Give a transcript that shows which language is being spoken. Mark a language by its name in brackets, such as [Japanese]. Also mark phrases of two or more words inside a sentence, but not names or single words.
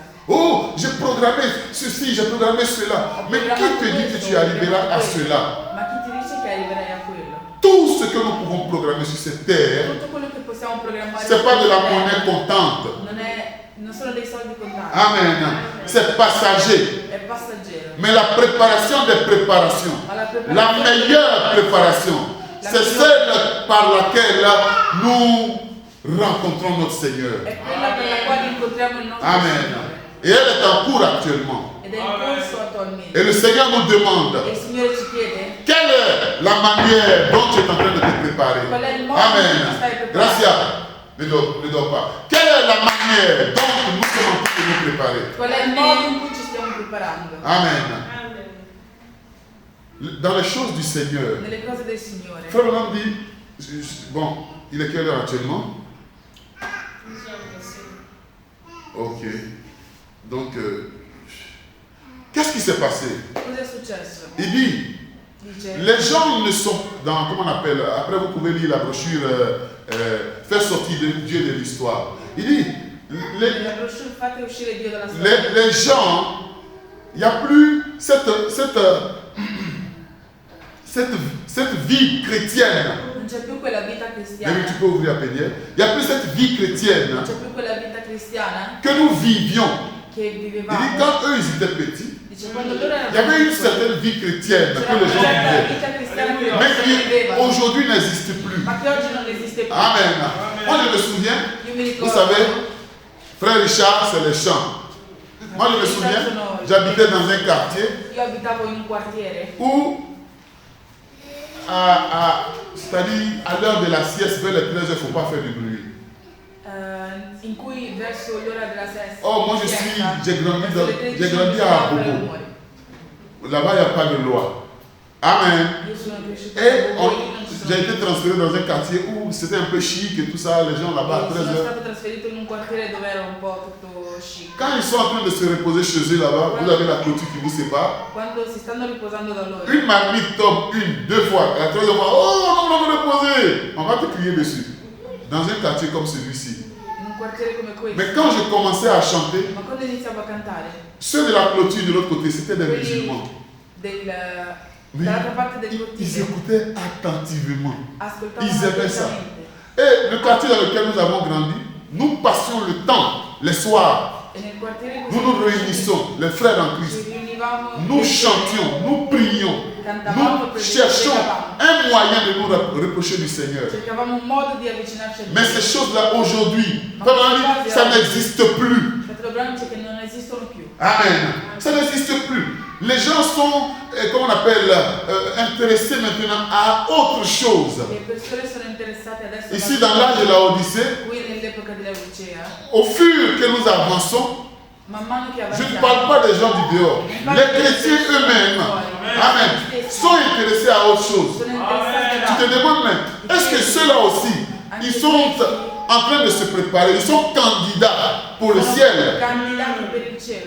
[French] Oh, j'ai programmé ceci, j'ai programmé cela. Mais qui te dit que tu arriveras à cela? [Italian] Ma chi ti dice che arriverai a quello? [French] Tout ce que nous pouvons programmer sur cette terre, [Italian] Tutto quello che possiamo programmare. [French] ce n'est pas de la monnaie comptante. [Italian] Non sono dei soldi contanti. [French] Amen. C'est passager. [Italian] È passaggero. [French] Mais la préparation des préparations, la meilleure préparation, c'est celle par laquelle nous rencontrons notre Seigneur. [Italian] È quella per la quale incontriamo il nostro Amen. Signore. [French] Et elle est en cours actuellement. [Italian] Ed è in corso attualmente. [French] Et le Seigneur nous demande, [Italian] E il Signore ci chiede [French] quelle est la manière dont tu es en train de te préparer? [Italian] qual è il modo in cui ti Amen. stai preparando. [French] Gracias. Ne dors pas. Quelle est la manière dont nous sommes en train de nous préparer? [Italian] Qual è il modo in cui ci stiamo preparando? Amen. [French] Dans les choses du Seigneur. [Italian] Nelle cose del Signore. [French] Frère Branham dit, bon, il est quelle heure actuellement? Ok. Donc, qu'est-ce qui s'est passé? [Italian] Cosa è successo? [French] Il dit, [Italian] Dice, [French] les gens ne sont dans, comment on appelle, après vous pouvez lire la brochure, faire sortir Dieu de l'histoire. Il dit, [Italian] nella brochure fate uscire Dio dalla storia. [French] les gens, il n'y a plus cette vie chrétienne. [Italian] Non c'è più quella vita cristiana. [French] Même tu peux ouvrir la peignère. Il n'y a plus cette vie chrétienne [Italian] Non c'è più quella vita cristiana [French] que nous vivions. [Italian] che [French] Il dit, [Italian] vivevamo. [French] quand eux ils étaient petits, [Italian] Dice, quando loro erano [French] il y avait une [Italian] piccoli, [French] certaine vie chrétienne [Italian] c'era [French] que les [Italian] una [French] gens [Italian] certa [French] vivaient, [Italian] vita cristiana che [French] mais [Italian] loro [French] qui [Italian] vivevano, [French] aujourd'hui n'existe plus. [Italian] ma che oggi non esiste più. [French] Amen. Moi je me souviens, [Italian] Io mi [French] vous [Italian] ricordo, [French] savez, frère Richard, c'est les champs. Moi je me souviens, j'habitais dans un quartier [Italian] io abitavo in un quartiere [French] où, c'est-à-dire à l'heure de la sieste, vers les 13h, il ne faut pas faire du bruit. [Italian] in cui verso l'ora della sesta. [French] Oh, moi j'ai grandi à Bobo. Là-bas, il n'y a pas de loi. Amen. [Italian] Io sono cresciuta [French] Et [Italian] a Bobo, io non ci sono- [French] j'ai été transféré dans un quartier où c'était un peu chic et tout ça, les gens là-bas à [Italian] sono 13h. stato trasferito in un quartiere dove era un po' tutto chic. [French] Quand ils sont en train de se reposer chez eux là-bas, vous avez la clôture qui vous sépare. [Italian] Quando si stanno riposando da loro, [French] Une marmite tombe, une, deux fois, la troisième fois, oh, non, non, reposer. On va te crier dessus. Dans un quartier comme celui-ci. [Italian] in un quartiere come questo. [French] Mais quand j'ai commencé à chanter, [Italian] Ma quando iniziavo a cantare, [French] ceux de la clôture de l'autre côté, c'était des [Italian] quelli [French] musulmans. [Italian] dall'altra parte del [French] Ils [Italian] cortile [French] écoutaient attentivement. [Italian] ascoltavano [French] Ils aimaient ça. [Italian] attentamente. [French] Et le quartier dans lequel nous avons grandi, nous passions le temps, les soirs, [Italian] E nel quartiere [French] nous nous réunissons, les frères en [Italian] ci [French] Christ. [Italian] riunivamo, [French] Nous chantions, nous prions, [Italian] cantavamo, [French] nous cherchons [Italian] pregavamo. [French] un moyen de nous reprocher du Seigneur. [Italian] Cercavamo un modo di avvicinarci a Dio. [French] Mais ces choses-là aujourd'hui, ça n'existe plus. [Italian] Fratello Branham dice che non esistono più. [French] Amen. Ça n'existe plus. Les gens sont, comment on appelle, intéressés maintenant à autre chose. [Italian] Le persone sono interessate adesso [French] Ici, dans l'âge de la Odyssée, [Italian] qui nell'epoca della Odissea, [French] au fur que nous avançons, [Italian] man mano che [French] je ne [Italian] avanziamo, [French] parle pas des gens du dehors. Les chrétiens eux-mêmes, amen, sont intéressés à autre chose. [Italian] sono interessati [French] Tu te demandes même, est-ce que ceux-là aussi, ils sont en train de se préparer, ils sont candidats pour le ciel? [Italian] candidati per il cielo.